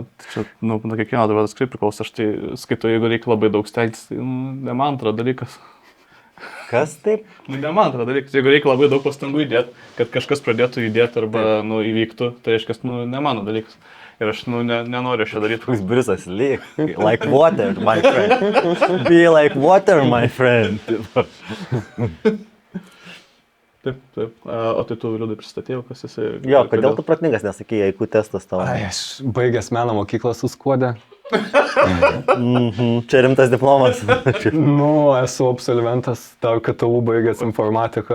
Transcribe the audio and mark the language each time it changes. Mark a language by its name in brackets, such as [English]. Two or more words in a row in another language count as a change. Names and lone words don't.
[Lithuanian] Čia, kiekvieno dabar skrai priklauso, aš tai skaitau, jeigu reikia labai daug stengtis, tai ne man atrodo dalykas. Kas taip? Ne man atrodo dalykas, jeigu reikia labai daug pastangų įdėti, kad kažkas pradėtų judėti arba įvyktų, tai reiškia, ne mano dalykas. Ir aš nenoriu šio daryti. Koks Briusas lyg. [English] Like water, my friend. Be like water, my friend. [Lithuanian] Taip. O tai tu Liudai pristatėjau, kas esi? Jo, kodėl tu protingas nesakėjai, IQ testas tavo? Aš baigęs meno mokyklą su Skuode. Čia rimtas diplomas. Esu absolventas, dar KTU baigęs informatiką.